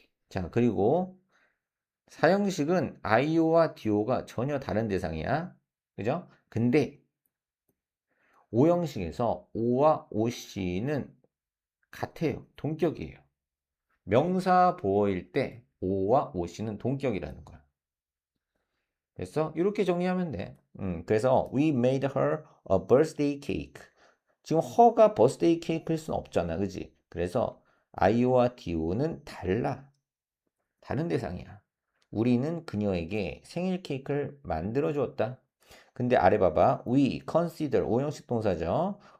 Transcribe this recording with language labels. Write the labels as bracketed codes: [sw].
[ko] 자, 그리고 사형식은 IO와 DO가 전혀 다른 대상이야. 그죠? 근데 오형식에서 O와 OC는 같아요. 동격이에요. 명사 보어일 때 O와 OC는 동격이라는 거야. 됐어? 이렇게 정리하면 돼. [en] 그래서 we made her a birthday cake. [ko] 지금 her가 birthday cake일 수는 없잖아. 그지? 그래서 I와 DO는 달라. 다른 대상이야. 우리는 그녀에게 생일 케이크를 만들어 주었다. 근데 아래 봐봐. [en] We consider [ko] 오형식 동사죠.